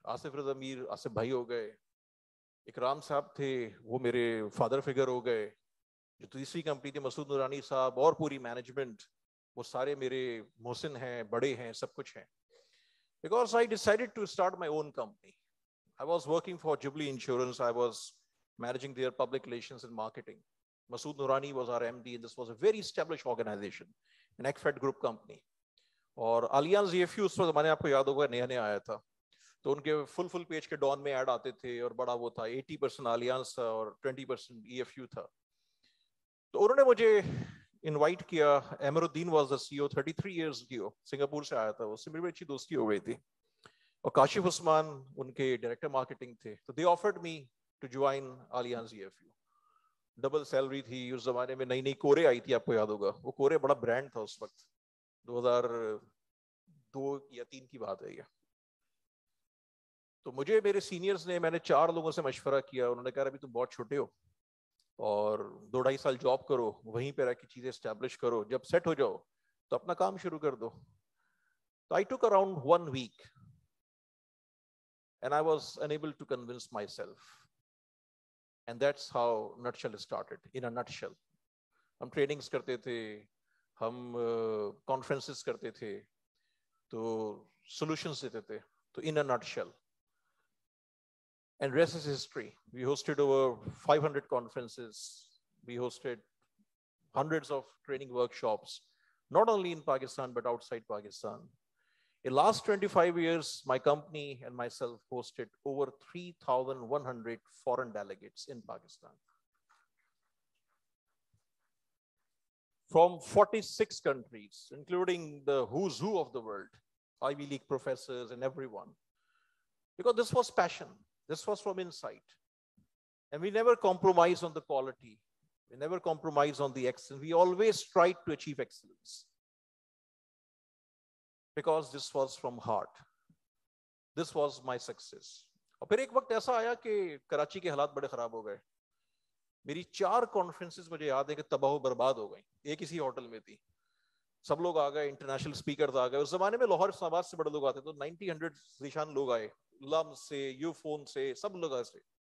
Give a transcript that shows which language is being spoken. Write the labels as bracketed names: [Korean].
[Urdu] آصف رضا میر آصف بھائی ہو گئے, اکرام صاحب تھے وہ میرے فادر فگر ہو گئے, جو تیسری کمپنی تھی مسعود نورانی صاحب, اور پوری مینجمنٹ وہ سارے میرے محسن ہیں, بڑے ہیں, سب کچھ ہیں. [English] Because I decided to start my own company. I was working for Jubilee Insurance. I was managing their public relations and marketing. Masood Noorani was our MD, and this was a very established organization, an ECFED group company. [Urdu] اور Allianz EFU اس وقت زمانے آپ کو یاد ہوگا نیا نیا آیا تھا, تو ان کے فل پیج کے ڈان میں ایڈ آتے تھے, اور بڑا وہ تھا 80% Allianz تھا اور 20% EFU تھا. تو انہوں نے مجھے انوائٹ کیا. امر الدین [English] was the [Urdu] CEO, 33 years CEO, Singapore سے آیا تھا, اس سے میری بڑی اچھی دوستی ہو گئی تھی. اور کاشف عثمان ان کے ڈائریکٹر مارکیٹنگ تھے. تو [English] They offered me to join Allianz EFU. [Urdu] Double salary تھی. اس زمانے میں نئی کورے آئی تھی, آپ کو یاد ہوگا, وہ کورے بڑا برانڈ تھا اس وقت, 2002 یا 3 کی بات ہے یہ. تو مجھے میرے سینئرز نے, میں نے 4 لوگوں سے مشورہ کیا, انہوں نے کہا ابھی تم بہت چھوٹے ہو اور 2-2.5 سال جاب کرو, وہیں پہ رہ کے چیزیں اسٹیبلش کرو, جب سیٹ ہو جاؤ تو اپنا کام شروع کر دو. تو [English] I took around 1 week and I was unable to convince myself, and that's how Nutshell started. In a nutshell, [Urdu] ہم ٹریننگز کرتے تھے, ہم کانفرنسز کرتے تھے, تو سولوشنز دیتے تھے. [English] تو in a nutshell, and rest is history. We hosted over 500 conferences. We hosted hundreds of training workshops, not only in Pakistan but outside Pakistan. In the last 25 years, my company and myself hosted over 3,100 foreign delegates in Pakistan. From 46 countries, including the who's who of the world, Ivy League professors and everyone. Because this was passion. This was from inside. And we never compromised on the quality. We never compromised on the excellence. We always tried to achieve excellence. Because this was from heart. This was my success. [Urdu] اور پھر ایک وقت ایسا آیا کہ کراچی کے حالات بڑے خراب ہو گئے. میری 4 کانفرنسز مجھے یاد ہے کہ تباہ و برباد ہو گئیں. ایک اسی ہوٹل میں تھی, سب لوگ آ گئے, انٹرنیشنل اسپیکرز آ گئے. اس زمانے میں لاہور اسلام آباد سے بڑے لوگ آتے, تو 90-100 ذیشان لوگ آئے, لم سے, یو فون سے, سب لوگ آئے سے.